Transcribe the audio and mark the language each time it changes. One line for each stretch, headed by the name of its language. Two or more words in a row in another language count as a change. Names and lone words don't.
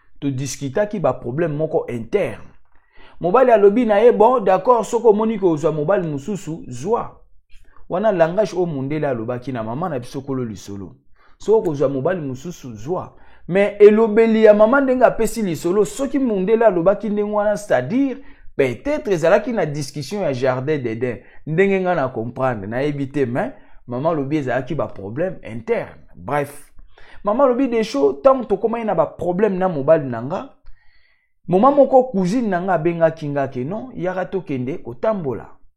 Lingala: Todiskitaki ba problème moko interne. Mobali alobi na ye,
French: bon, d'accord,
Lingala: soko omoni ke ozwa mobali mosusu, zwa. Wana langage o mundele alobaki na mama na biso kolo lisolo. Soki okozwa mobali mosusu, zwa. Mais elobeli ya mama ndenge apesi lisolo, soki mundele alobaki ndenge wana,
French: c'est-à-dire, peut-être
Lingala: ezalaki na discussion ya
French: jardin d'Eden.
Lingala: Ndenge nga na comprendre, nayebi te, mais mama alobi ezalaki ba
French: problème interne. Bref.
Lingala: Mama alobi Desho, tant tokomaki na ba problème na mobali na nga, moma moko cousine na nga abengaki nga ke non, yaka tokende kotambola.